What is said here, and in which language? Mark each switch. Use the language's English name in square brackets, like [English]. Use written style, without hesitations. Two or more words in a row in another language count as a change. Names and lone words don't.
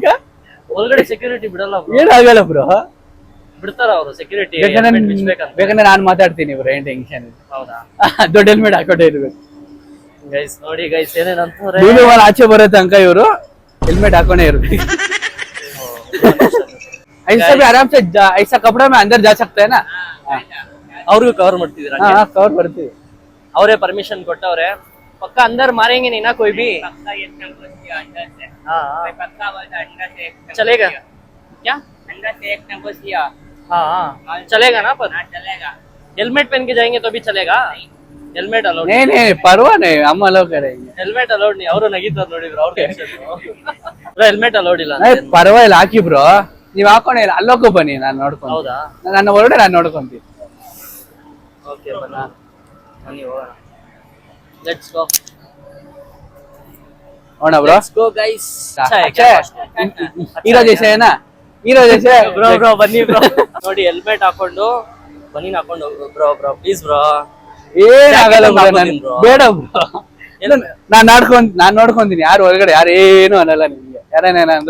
[Kannada] ಒಳಗಡೆ ಸೆಕ್ಯೂರಿಟಿ ಬಿಡಲ್ಲ. ಏನಾಗಲ್ಲ ಬ್ರೋ, ಬಿಡ್ತಾರ ಅವರು ಸೆಕ್ಯೂರಿಟಿ. ಬೇಕಂದ್ರೆ ನಾನ್ ಮಾತಾಡ್ತೀನಿ ಬ್ರೋ, ಏನ್ ಟೆನ್ಷನ್. ಹೌದಾ? ದೊಡ್ಡ ಹೆಲ್ಮೆಟ್ ಹಾಕೊಂಡೇ ಇರ್ಬೇಕು ಗೈಸ್. ನೋಡಿ ಗೈಸ್ ಏನೇನಂತಾರೆ, ಆಚೆ ಬರೋ ತನಕ ಇವರು ಹೆಲ್ಮೆಟ್ ಹಾಕೊಂಡೇ ಇರ್ಬೇಕು. [Hindi] ऐसा भी आराम से ऐसा कपड़ा में अंदर जा सकते हैं ना. [Kannada] ಅವ್ರಿಗೂ ಕವರ್ ಮಾಡ್ತಿದ್ದೀರಾ? ಕವರ್ ಬರ್ತೀವಿ. ಅವರೇ ಪರ್ಮಿಷನ್ ಕೊಟ್ಟವ್ರೆ. ಪಕ್ಕ [Hindi] अंदर मारेंगे नहीं ना कोई भी? चलेगा क्या? अंदर से एक नंबर दिया. हाँ चलेगा ना, पर चलेगा. हेलमेट पहन के जाएंगे तो भी चलेगा? [English] helmet allowed [Hindi] नहीं परवा नहीं, हम अलाउ करेंगे. [English] helmet allowed [Hindi] नहीं. [Kannada] ಅವರು ನಗಿತಾರೆ ನೋಡಿ ಬ್ರೋ, ಅವ್ರ [English] helmet allowed [Kannada] ಇಲ್ಲ. ಪರವಾಗಿಲ್ಲ ಹಾಕಿ ಬ್ರೋ, ನೀವ್ ಹಾಕೊಂಡೆ ಇಲ್ಲ ಅಲ್ಲೋಕ್ಕೂ ಬನ್ನಿ, ನಾನು ನೋಡ್ಕೊಂಡು. ಹೌದಾ? ನನ್ನ ಹೊರಗಡೆ ನಾನು ನೋಡ್ಕೊಂತೀನಿ. ಓಕೆ ಬನ್ನಿ ಹೋಗೋಣ. [English] let's go. [Kannada] ಹೋಣ ಬ್ರೋ [English] Let's go guys. [Kannada] ಹೀರೋ ದೇಶ ಏನಾ ಹೀರೋ ದೇಶ ಬ್ರೋ ಬನ್ನಿ ಬ್ರೋ. ನೋಡಿ ಹೆಲ್ಮೆಟ್ ಹಾಕೊಂಡು ಬನ್ನಿ ಹಾಕೊಂಡು ಬ್ರೋ ಪ್ಲೀಸ್ ಬ್ರೋ. ಏನಾಗಲ್ಲ ಬ್ರೋ ಹಾಕೋತೀನಿ bro. ಬೇಡ ಬ್ರೋ ನಾನ್ ನೋಡ್ಕೊಂತೀನಿ ಯಾರು ಹೊರಗಡೆ ಯಾರು ಏನು ಅನ್ನಲ್ಲ ನಿಮ್ಗೆ ಯಾರೇನೇನ ಅಂದ್ರ